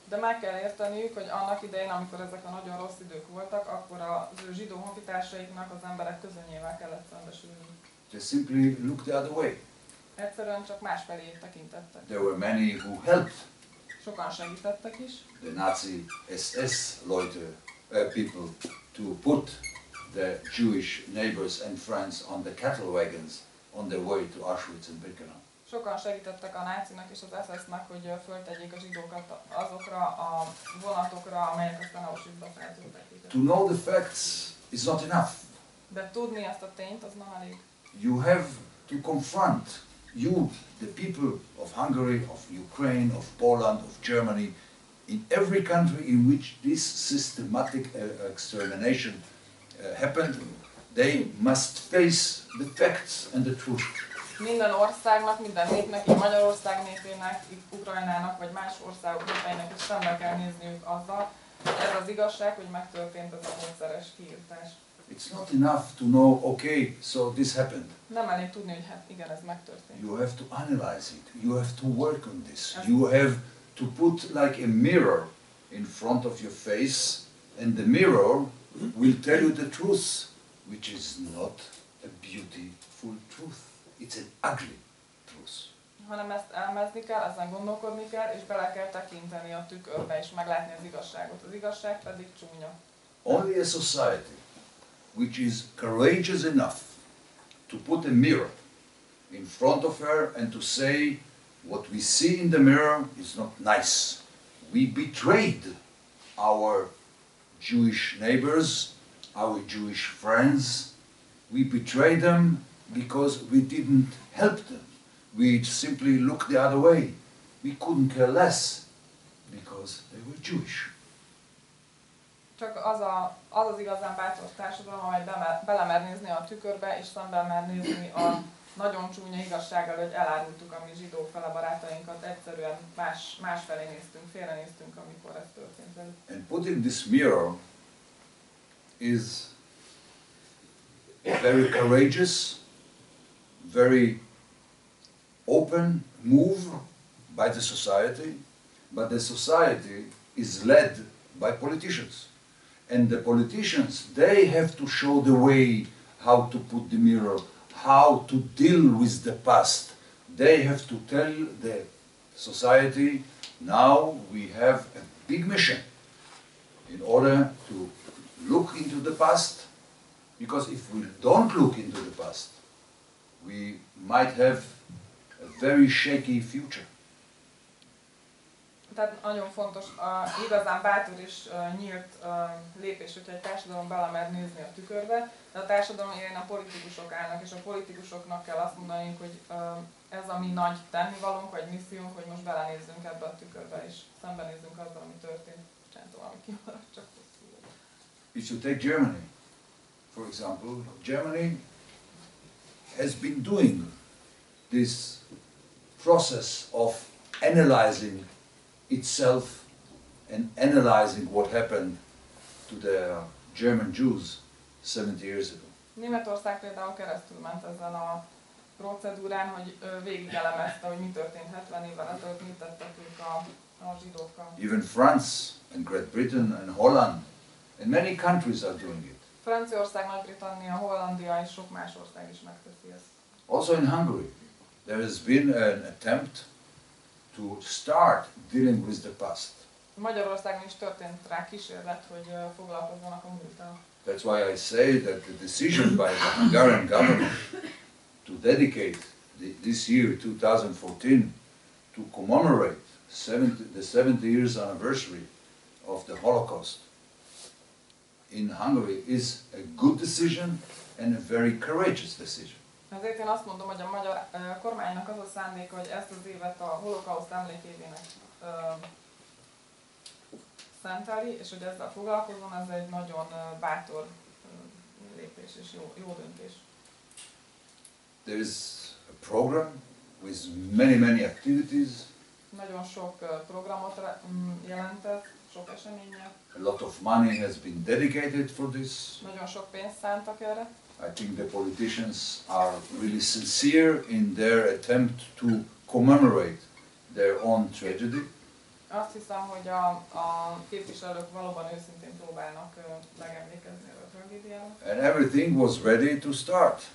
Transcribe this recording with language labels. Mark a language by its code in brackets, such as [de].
[hu] De meg kell érteniük, hogy annak idején, amikor ezek a nagyon rossz idők voltak, akkor az ő zsidó honfitársaiknak az emberek közönyével kellett szembesülni. [en] They simply looked the other way. [hu] Egyszerűen csak másfelé tekintettek. [en] There were many who helped [hu] Sokan segítettek is. [en] the Nazi SS people to put the Jewish neighbors and friends on the cattle wagons on their way to Auschwitz and Birkenau. [hu] Sokan segítettek a nácinak és az SS-nek, hogy föltegyék a zsidókat azokra a vonatokra, amelyek aztán Auschwitzba feltűntek. [en] To know the facts is not enough. [hu] De tudni ezt a tényt, az nem elég. [en] You have to confront, the people of Hungary, of Ukraine, of Poland, of Germany, in every country in which this systematic extermination happened, they must face the facts and the truth. [hu] Minden országnak, minden népnek, így Magyarország népének, így Ukrajnának, vagy más országok népeinek is szembe kell nézniük azzal, ez az igazság, hogy megtörtént ez a módszeres kiirtás. [en] It's not enough to know, okay, so this happened. [hu] Nem elég tudni, hogy hát igen, ez megtörtént. [en] You have to analyze it. You have to work on this. You have to put like a mirror in front of your face, and the mirror will tell you the truth, which is not a beautiful truth. It's an ugly truth. [hu] Hanem ezt elmezni kell, ezen gondolkodni kell, és bele kell tekinteni a tükörbe, és meglátni az igazságot. Az igazság pedig csúnya. [en] Only a society which is courageous enough to put a mirror in front of her and to say, what we see in the mirror is not nice. We betrayed our Jewish neighbors, our Jewish friends. We betrayed them because we didn't help them. We simply looked the other way. We couldn't care less because they were Jewish. [hu] Csak az igazán bátor társadalom, amely belemer nézni a tükörbe, és szemben mer nézni a nagyon csúnya igazsággal, hogy elárultuk a mi zsidó fele barátainkat, egyszerűen másfelé néztünk, félrenéztünk, amikor ez történt. [en] And putting this mirror is a very courageous, very open move by the society, but the society is led by politicians. And the politicians, they have to show the way how to put the mirror, how to deal with the past. They have to tell the society, now we have a big mission in order to look into the past, because if we don't look into the past, we might have a very shaky future. [hu] Tehát nagyon fontos, igazán bátor és nyílt lépés, hogyha egy társadalom belemer nézni a tükörbe, de a társadalom élén a politikusok állnak, és a politikusoknak kell azt mondani, hogy ez a mi nagy tennivalónk, vagy missziónk, hogy most belenézzünk ebbe a tükörbe, és szembenézzünk azzal, ami történt. Bocsánat, valami kimaradt, csak hosszú. [en] If you take Germany, for example, Germany has been doing this process of analyzing itself and analyzing what happened to the German Jews 70 years ago. [hu] Németország például keresztül ment ezen a procedúrán, hogy végig elemezte, hogy mi történt 70 évvel ezelőtt, mit tettek ők a zsidókkal. [en] Even France and Great Britain and Holland and many countries are doing it. [hu] Franciaország, Nagy-Britannia, Hollandia és sok más ország is megteszi ezt. [en] Also in Hungary, there has been an attempt to start dealing with the past. [hu] Magyarországon is történt rá kísérlet, hogy foglalkozzanak a múlttal. [en] That's why I say that the decision by the Hungarian government to dedicate this year, 2014, to commemorate the 70 years anniversary of the Holocaust in Hungary is a good decision and a very courageous decision. [hu] Ezért én azt mondom, hogy a magyar kormánynak az a szándéka, hogy ezt az évet a holokauszt emlékévének szenteli, és hogy ezzel foglalkozom, ez egy nagyon bátor lépés és jó döntés. [en] There is a program with many activities. [hu] Nagyon sok programot jelentett, sok eseménye. [en] A lot of money has been dedicated for this. [hu] Nagyon sok pénzt szántak erre. [en] I think the politicians are really sincere in their attempt to commemorate their own tragedy. [hu] Azt hiszem, hogy a képviselők valóban őszintén próbálnak megemlékezni a tragédiára. [en] And everything was ready to start.